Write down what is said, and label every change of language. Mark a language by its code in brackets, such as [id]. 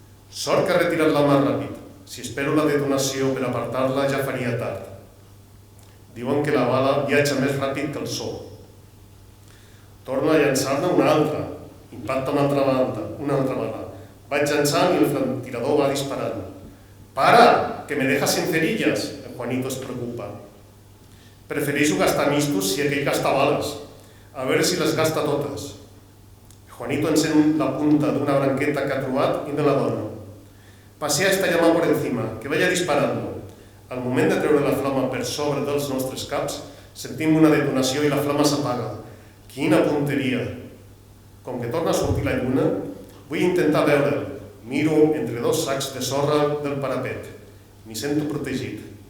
[ca] Sort que ha retirat la mà ràpid. Si espero la detonació per apartar-la ja faria tard. Diuen que la bala viatja més ràpid que el so. Torno a llançar-ne una altra. Impacta una altra bala. Vaig llançant i el franctirador va disparant. [es] Para, que me dejas sin cerillas. [ca] El Juanito es preocupa. Prefereixo gastar mistos si aquell gasta bales. A veure si les gasta totes. Juanito encén la punta d'una branqueta que ha trobat i me la dona. [es] Pasea esta llama por encima, que vaya disparando. [ca] Al moment de treure la flama per sobre dels nostres caps, sentim una detonació i la flama s'apaga. Quina punteria! Com que torna a sortir la lluna, vull intentar veure'l. Miro entre dos sacs de sorra del parapet. M'hi sento protegit.